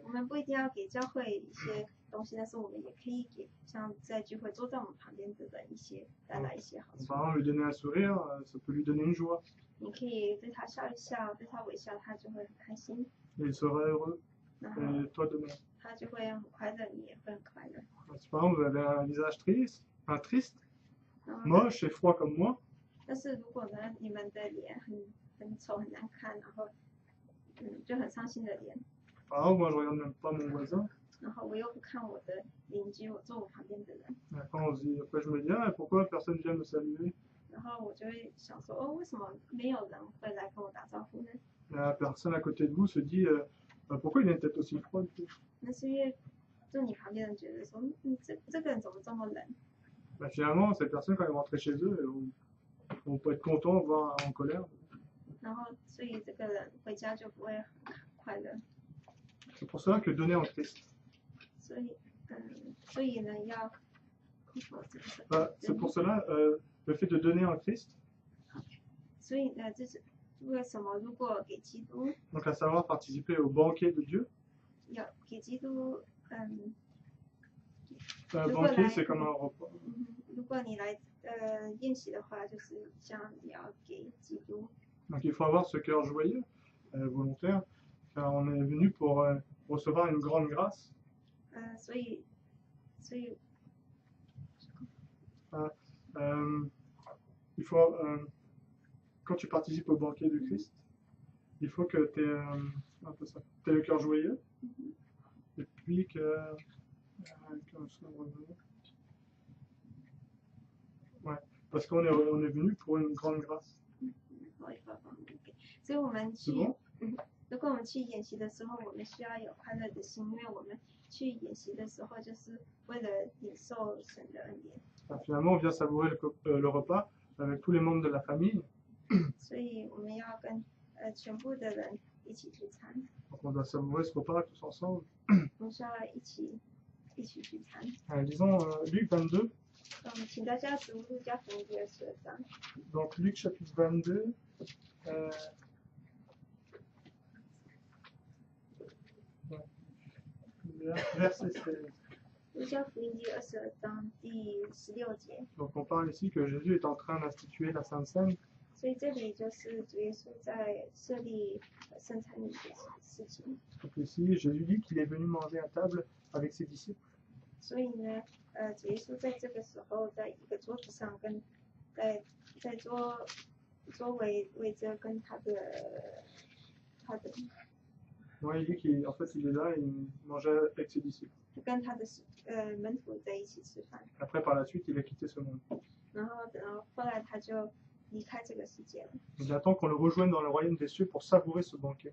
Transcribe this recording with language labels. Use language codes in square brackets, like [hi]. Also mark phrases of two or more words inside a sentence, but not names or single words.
[zh] 我们不一定要给教会一些东西，但是我们也可以给像在聚会坐在我们旁边的人带来一些好处。 [fr] Par exemple, lui donner un sourire, ça peut lui donner une joie. [zh] 你可以对他笑一笑，对他微笑，他就会很开心。 [fr] Et il sera heureux. Et toi de même. [zh] 他就会很快乐，你也会很快乐。 [fr] Si par exemple vous avez un visage triste, moche et froid comme moi. [zh] 但是如果呢，你们的脸很丑很难看，然后就很伤心的脸。 [fr] Par exemple, moi je regarde même pas mon voisin. [zh] 然后我又不看我的邻居，我坐我旁边的人。 [fr] Après je me dis, ah, pourquoi personne vient me saluer? [zh] 然后我就会想说，哦，为什么没有人会来跟我打招呼呢？ [fr] La personne à côté de vous se dit, pourquoi il a une tête aussi froide? [zh] 那是因为坐你旁边的人觉得说，这个人怎么这么冷？ [fr] Finalement, ces personnes, quand elles rentrent chez eux, vont pas être contents, voire en colère. [zh] 然后，所以这个人回家就不会很快乐。 [fr] C'est pour cela que donner en Christ. [zh] 所以呢，要。 [fr] C'est pour cela, le fait de donner en Christ. [zh] 所以呢，这是为什么？如果给基督， [fr] Donc à savoir participer au banquet de Dieu. [zh] 要给基督， [fr] banquet, c'est comme un repas. [zh] 如果你来宴席的话，就是像你要给基督。 [fr] Donc il faut avoir ce cœur joyeux, volontaire, car on est venu pour recevoir une grande grâce. [zh] 所以。 [fr] Il faut, quand tu participes au banquet du Christ, il faut que tu aies le cœur joyeux, et puis que... Ouais, parce qu'on est venu pour une grande grâce. [zh] 所以我们去， [fr] bon? [zh] 如果我们去演习的时候，我们需要有快乐的心，因为我们去演习的时候，就是为了领受神的恩典。 [fr] Finalement, on vient savourer le repas avec tous les membres de la famille. [zh] 所以我们要跟全部的人一起聚餐。 [fr] Donc on doit savourer ce repas tous ensemble. [zh] 我们需要一起聚餐。 [fr] Lisons Luc 22. [zh] 请大家读路加福音第22章。 [fr] Donc Luc chapitre 22. Verset 16. [zh] 路加福音第22章第16节。 [fr] Donc on parle ici que Jésus est en train d'instituer la Sainte Seine. [zh] 所以这里就是主耶稣在设立圣餐礼的事情。 [fr] Donc ici, Jésus dit qu'il est venu manger à table avec ses disciples. [zh] 所以呢，主耶稣在这个时候，在一个桌子上跟在桌围着跟他的。 [fr] Ouais, il dit qu'en fait il est là et il mangeait avec ses disciples. [zh] 跟他的门徒在一起吃饭。 [fr] Après, par la suite, il a quitté ce monde. [zh] 然后后来他就离开这个世界了。 [fr] Il attend qu'on le rejoigne dans le royaume des cieux pour savourer ce banquet.